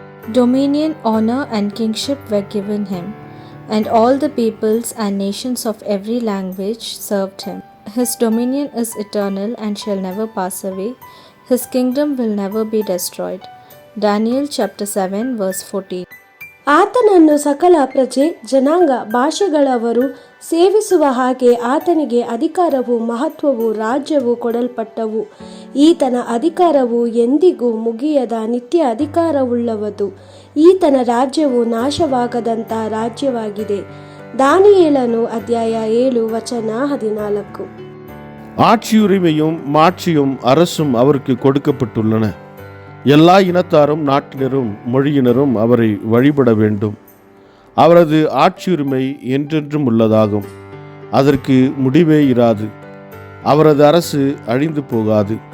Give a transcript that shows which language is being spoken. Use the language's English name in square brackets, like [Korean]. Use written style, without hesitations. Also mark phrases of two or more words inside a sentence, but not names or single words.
[English] Dominion, honor, and kingship were given him, and all the peoples and nations of every language served him. His dominion is eternal and shall never pass away. His kingdom will never be destroyed. Daniel chapter 7 verse 14. [Kannada] ಆತನನ್ನು ಸಕಲ ಪ್ರಜೆ, ಜನಾಂಗ, ಭಾಷೆಗಳವರು ಸೇವಿಸುವ ಹಾಗೆ ಆತನಿಗೆ ಅಧಿಕಾರವು, ಮಹತ್ವವು, ರಾಜ್ಯವು ಕೊಡಲ್ಪಟ್ಟವು. ಈತನ ಅಧಿಕಾರವು ಎಂದಿಗೂ ಮುಗಿಯದ ನಿತ್ಯ ಅಧಿಕಾರವುಳ್ಳವದು. ಈತನ ರಾಜ್ಯವು ನಾಶವಾಗದಂಥ ರಾಜ್ಯವಾಗಿದೆ. ದಾನಿಯೇಲನು ಅಧ್ಯಾಯ 7 ವಚನ 14. [Tamil] ஆட்சியுரிமையும் மாட்சியும் அரசும் அவருக்கு கொடுக்கப்பட்டுள்ளன. எல்லா இனத்தாரும் நாட்டினரும் மொழியினரும் அவரை வழிபட வேண்டும். அவரது ஆட்சியுரிமை என்றென்றும் உள்ளதாகும். அதற்கு முடிவே இராது. அவரது அரசு அழிந்து போகாது.